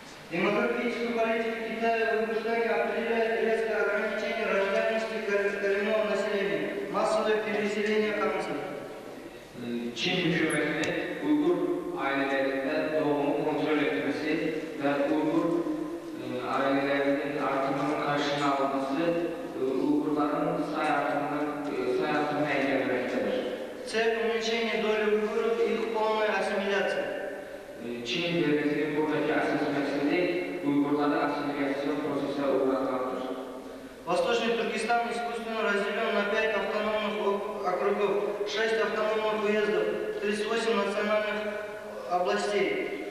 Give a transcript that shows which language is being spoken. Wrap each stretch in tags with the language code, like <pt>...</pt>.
<ru>Демографическую политику Китая в Уйгурстане определяет резкое ограничение рождаемости коренного населения, массовое переселение хамцев.</ru> <tr>Çin hükümeti Uygur ailelerinde doğumu kontrol etmesi ve Uygur ailelerinin artımının karşına alması Uygurların say artımını engellemektedir.</tr> <ru>Цель уменьшения доли уйгуров и их полная ассимиляция.</ru> <tr>Çin devletinin buradaki asıl meselesi Uygurları asimilasyon prosesine uğratmaktır.</tr> <ru>Восточный Туркестан искусственно разделен на 5 автономных округов, 6 автономных уездов, 38 национальных областей.</ru>